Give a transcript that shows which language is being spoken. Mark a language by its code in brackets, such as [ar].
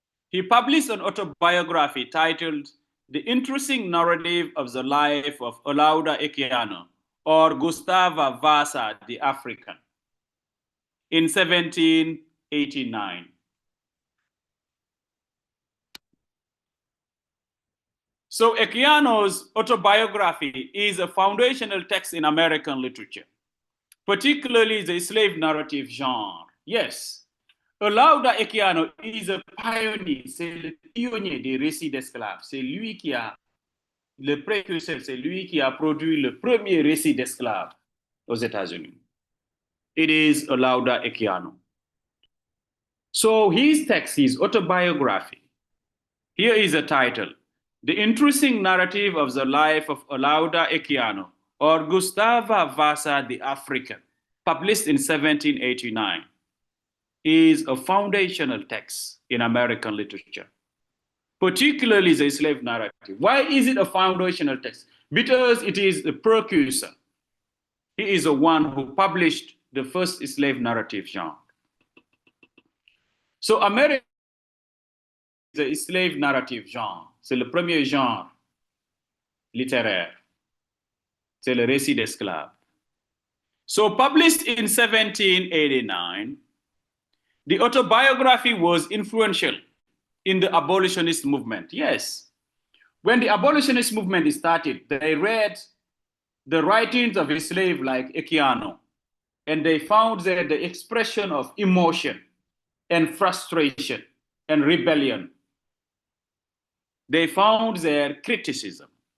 [en] He published an autobiography titled The Interesting Narrative of the Life of Olaudah Equiano, or Gustave Vassa the African, in 1789. So Equiano's autobiography is a foundational text in American literature, particularly the slave narrative genre. Yes, Olaudah Equiano is a pioneer, [fr] c'est le pionnier des récits d'esclaves. C'est lui qui a, le précurseur, c'est lui qui a produit le premier récit d'esclaves aux États-Unis. [en] It is Olaudah Equiano. So his text, his autobiography, here is a title, The Interesting Narrative of the Life of Olaudah Equiano, or Gustave Vassa the African, published in 1789. Is a foundational text in American literature, particularly the slave narrative. Why is it a foundational text? Because it is the precursor. He is the one who published the first slave narrative genre. So America is the slave narrative genre. [fr] C'est le premier genre littéraire. C'est le récit d'esclaves. [en] So published in 1789, the autobiography was influential in the abolitionist movement. Yes. When the abolitionist movement started, they read the writings of a slave like Equiano, and they found there the expression of emotion and frustration and rebellion. They found their criticism.